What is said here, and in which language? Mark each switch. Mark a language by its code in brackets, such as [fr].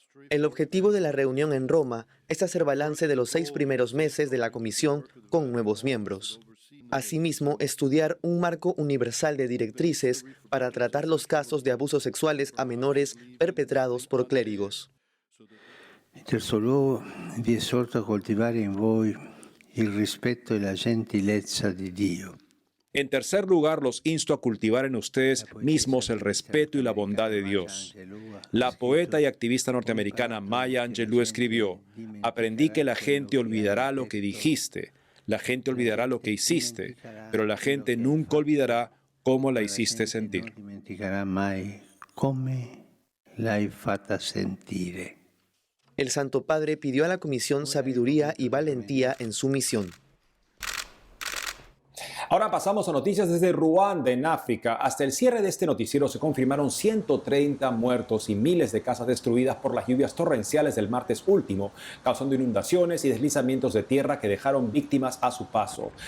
[es] El objetivo de la reunión en Roma es hacer balance de los 6 primeros meses de la comisión con nuevos miembros. Asimismo, estudiar un marco universal de directrices para tratar los casos de abusos sexuales a menores perpetrados por clérigos. [it] En terzo luogo, vi esorto a coltivare in voi il rispetto e la gentilezza di Dio. [es] En tercer lugar, los insto a cultivar en ustedes mismos el respeto y la bondad de Dios. La poeta y activista norteamericana Maya Angelou escribió: «Aprendí que la gente olvidará lo que dijiste, la gente olvidará lo que hiciste, pero la gente nunca olvidará cómo la hiciste sentir». [it] Non dimenticherà mai come l'hai fatta sentire. [es] El Santo Padre pidió a la Comisión sabiduría y valentía en su misión. Ahora pasamos a noticias desde Ruanda, en África. Hasta el cierre de este noticiero se confirmaron 130 muertos y miles de casas destruidas por las lluvias torrenciales del martes último, causando inundaciones y deslizamientos de tierra que dejaron víctimas a su paso.